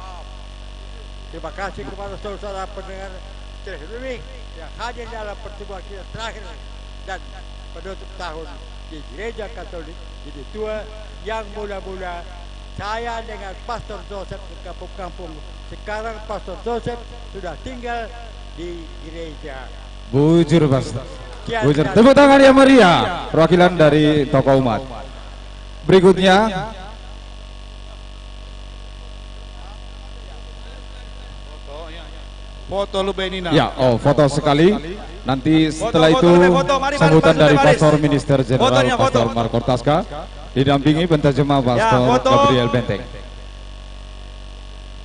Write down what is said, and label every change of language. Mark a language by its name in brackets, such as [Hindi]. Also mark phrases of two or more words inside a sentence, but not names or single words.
[Indonesian] Terima kasih kepada saudara pendengar terlebih yang hadir dalam pertemuan kita terakhir dan penutup tahun di Gereja Katolik jadi tua, yang mula-mula saya dengan Pastor Joseph ke kampung-kampung. Sekarang Pastor Joseph sudah tinggal di gereja. [Batak Karo] Bujur Pastor. Bujur. [Indonesian] Tepuk tangan yang meriah, perwakilan dari tokoh umat. Berikutnya foto lu Benina. Ya, foto sekali. Nanti setelah itu sambutan dari Pastor Minister General Pastor Marco Taska didampingi penterjemah Pastor Gabriel Benteng.